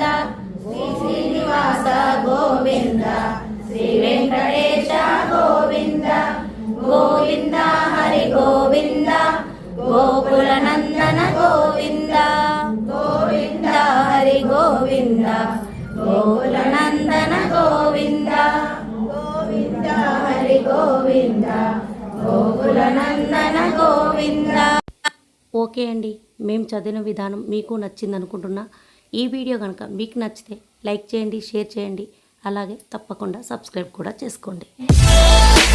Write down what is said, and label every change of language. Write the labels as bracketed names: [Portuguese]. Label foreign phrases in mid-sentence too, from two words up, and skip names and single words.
[Sanskrit] श्री श्रीनिवास गोविंद श्री वेंकटेश गोविंद गोविंद हरि गोविंद गोकुल नंदन गोविंद गोविंद हरि गोविंद गोकुल नंदन गोविंद गोविंद हरि गोविंद गोकुल नंदन गोविंद. [Telugu] ఓకే అండి, మేము చదివిన విధానం మీకు నచ్చింది అనుకుంటున్నా. ఈ వీడియో కనుక మీకు నచ్చితే లైక్ చేయండి, షేర్ చేయండి, అలాగే తప్పకుండా సబ్స్క్రైబ్ కూడా చేసుకోండి.